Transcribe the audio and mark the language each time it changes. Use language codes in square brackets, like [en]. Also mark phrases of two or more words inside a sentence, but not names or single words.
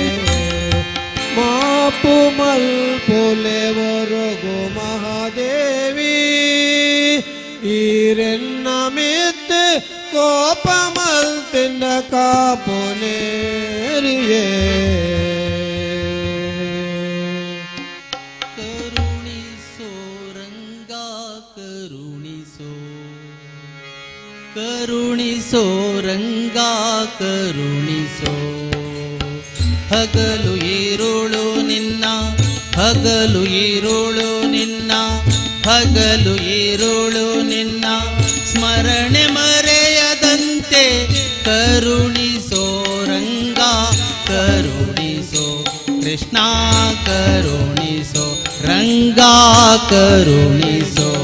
[tcy] ಮಾಪು ಮಲ್ಪುಲೆ ಒರಗು ಮಹಾದೇವಿ ಈರೆನ್ನ ಮಿತ್ ಕೋಪ ಮಲ್ತಿನ ಕಾಪುನೇರಿಯೇ [kn] ಕರುಣಿಸೋ ರಂಗ ಕರುಣಿಸೋ ಕರುಣಿಸೋ ರಂಗ ಕರುಣಿಸೋ ಹಗಲು ಈರುಳು ನಿನ್ನ ಹಗಲು ಈರುಳು ನಿನ್ನ ಹಗಲು ಈರುಳು ನಿನ್ನ ಸ್ಮರಣೆ ಮರೆಯದಂತೆ ಕರುಣಿಸೋ ರಂಗ ಕರುಣಿಸೋ ಕೃಷ್ಣ ಕರುಣಿಸೋ ರಂಗ ಕರುಣಿಸೋ